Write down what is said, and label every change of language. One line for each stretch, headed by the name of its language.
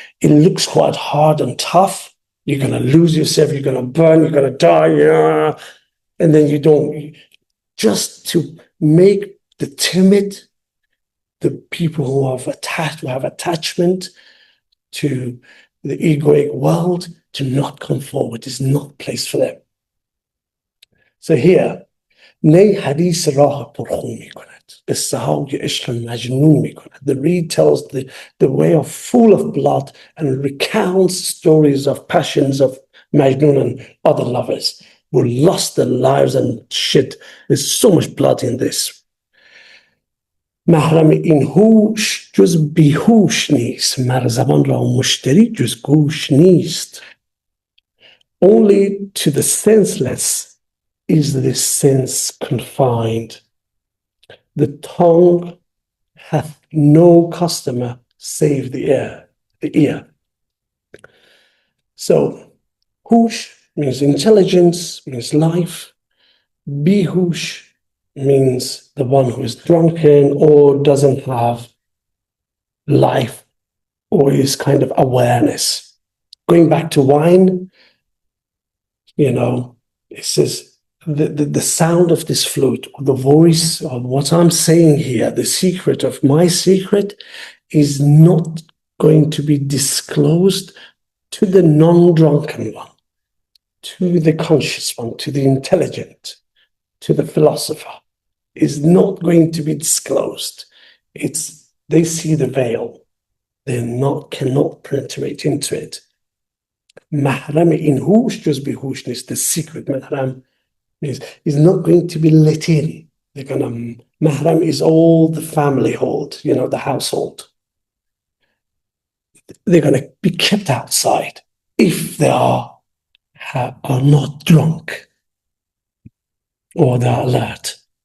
English: It looks quite hard and tough. You're going to lose yourself, you're going to burn, you're going to die, and then you don't. Just to make the timid, the people who have attachment to the egoic world, to not come forward. Is not place for them. So here,
Persian: نی حدیث راه پرخون می کند. قصه های عشق مجنون می کند.
English: The reed tells the way of full of blood and recounts stories of passions of Majnun and other lovers who lost their lives and shit. There's so much blood in this.
Persian: محرم این هوش جز بیهوش نیست. مرزبان را مشتری جز گوش نیست.
English: Only to the senseless is this sense confined. The tongue hath no customer save the ear. So, hush means intelligence, means life. Bihush means the one who is drunken or doesn't have life or is kind of awareness. Going back to wine, it says the sound of this flute, or the voice of what I'm saying here, the secret of my secret is not going to be disclosed to the non-drunken one, to the conscious one, to the intelligent, to the philosopher. Is not going to be disclosed. They see the veil. They cannot penetrate into it.
Persian: محرم این هوش جز به هوش نیست.
English: The secret محرم is not going to be let in. Mahram is all the family hold, the household. They're going to be kept outside if they are not drunk or they're alert.